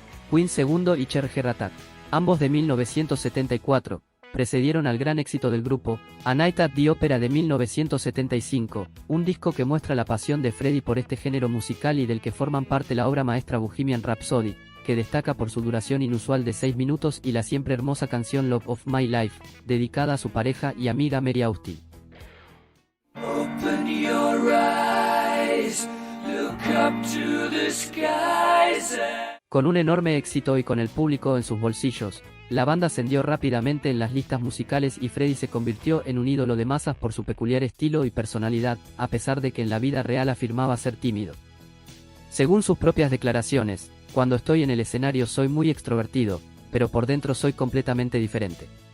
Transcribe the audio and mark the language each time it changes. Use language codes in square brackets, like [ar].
[es] Queen II y Cher Heart Attack, ambos de 1974, precedieron al gran éxito del grupo, A Night at the Opera de 1975, un disco que muestra la pasión de Freddie por este género musical y del que forman parte la obra maestra Bohemian Rhapsody, que destaca por su duración inusual de 6 minutos y la siempre hermosa canción Love of My Life, dedicada a su pareja y amiga Mary Austin. [en] Open your eyes, look up to the skies. [es] Con un enorme éxito y con el público en sus bolsillos, la banda ascendió rápidamente en las listas musicales y Freddie se convirtió en un ídolo de masas por su peculiar estilo y personalidad, a pesar de que en la vida real afirmaba ser tímido. Según sus propias declaraciones, cuando estoy en el escenario soy muy extrovertido, pero por dentro soy completamente diferente.